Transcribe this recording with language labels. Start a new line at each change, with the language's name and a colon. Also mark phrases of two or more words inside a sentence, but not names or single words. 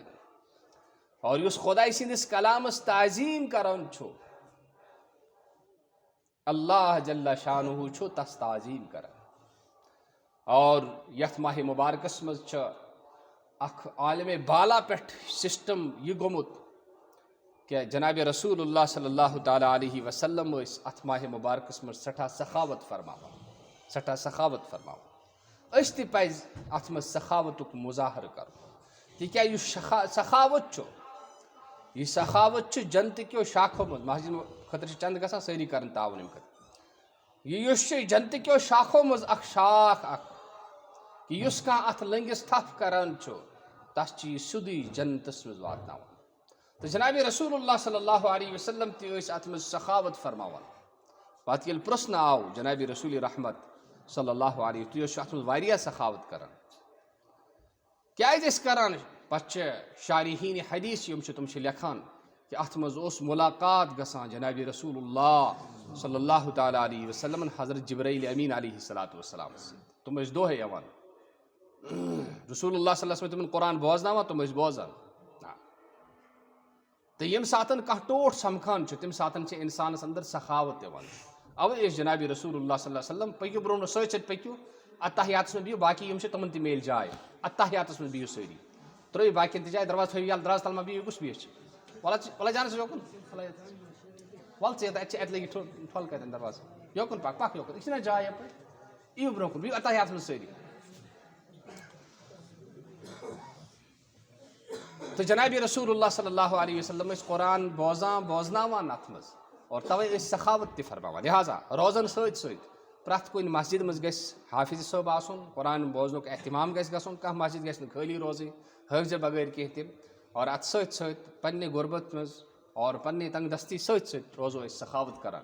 Kashmiri: اور یُس خۄداے سٕنٛدِس کلامس تعظیٖم کران چھُ اللہ جل شانہ چھُ تس تعظیٖم کران. اور یتھ ماہِ مبارکس منٛز چھُ اکھ عالمِ بالا پٮ۪ٹھ سسٹم یہِ گوٚمُت کہ جناب رسول اللہ
Arabic: صلی اللہ تعالیٰ علیہ وسلم
Kashmiri: ٲسۍ اتھ ماہِ مبارکس منٛز سٮ۪ٹھاہ سخاوت فرماوان سٮ۪ٹھاہ سخاوت فرماوان. أسۍ تہِ پزِ اتھ منٛز سخاوتُک مظاہرٕ کرُن تِکیٛازِ یُس سخاوت چھُ یہ سخاوت چھُ جنتہٕ کیو شاخو منٛز مسجد خٲطرٕ چھِ چند گژھان سٲری کرن تعاوُن امہِ خٲطرٕ. یہِ یُس چھُ جنتہٕ کیو شاخو منٛز اکھ شاخ اکھ کہ یُس کانٛہہ اتھ لٔنگِس تھپھ کران چھُ تس چھُ یہِ سیٚودُے جنتس منٛز واتناوان. تہٕ جناب رسول اللہ
Arabic: صلی اللہ علیہ وسلم
Kashmiri: تہِ ٲسۍ اتھ منٛز سخاوت فرماوان. پتہٕ ییٚلہِ پرٛژھنہٕ آو جناب رسول رحمت
Arabic: صلی اللہ علیہ
Kashmiri: تُہۍ ٲسِو اتھ منٛز واریاہ سخاوت کران کیٛازِ ٲسۍ کران. پتہٕ چھِ شارحیٖنِ حدیث یِم چھِ تِم چھِ لیکھان کہ اتھ منٛز اوس ملاقات گژھان جناب رسول اللہ
Arabic: صلی اللہ تعالیٰ علیہ وسلمن
Kashmiri: حضرت جبرائیل امین
Arabic: علیہ الصلاۃ والسلام
Kashmiri: سۭتۍ. تِم ٲسۍ دۄہے یِوان رسول اللہ
Arabic: صلی اللہ علیہ وسلم
Kashmiri: تِمن قرآن بوزناوان تِم ٲسۍ بوزان. تہٕ ییٚمہِ ساتہٕ کانٛہہ ٹوٹھ سمکھان چھُ تمہِ ساتہٕ چھِ انسانس اندر سخاوت یِوان. اوے ٲسۍ جناب رسول اللہ
Arabic: صلی اللہ علیہ وسلم
Kashmiri: پٔکِو برونٛہہ سۭتۍ سۭتۍ پٔکِو اتحیاتس منٛز بِہِو باقٕے یِم چھِ تِمن تہِ میلہِ جاے اتحیاتس منٛز بِہِو سٲری ترٲیِو باقین تہِ جاے دروازٕ تھٲیِو یَلہٕ دروازٕ تل ما بِہِو کُس بیٚیہِ چھِ وَلہٕ جانس یوکُن وَلہٕ ژٕ اَتہِ لٔگی ٹھۄل کَتٮ۪ن دروازٕ یوکُن پکھ یوکُن یہِ چھِنہ جاے یپٲرۍ یِیِو برونٛہہ کُن بِہِو اتحیاتس منٛز سٲری. تہٕ جناب رسول اللہ
Arabic: صلی اللہ علیہ وسلم
Kashmiri: ٲسۍ قرآن بوزناوان اتھ منٛز اور توے ٲسۍ سخاوت تہِ فرماوان. لہٰذا روزن سۭتۍ سۭتۍ پرٛٮ۪تھ کُنہِ مسجد منٛز گژھِ حافظ صٲب آسُن قرآن بوزنُک اہتمام گژھِ گژھُن. کانٛہہ مسجد گژھِ نہٕ خٲلی روزٕنۍ حٲفظِ بغٲر کینٛہہ تہِ. اور اتھ سۭتۍ سۭتۍ پننہِ غربت منٛز اور پننہِ تنگ دستی سۭتۍ سۭتۍ روزو أسۍ سخاوت کران.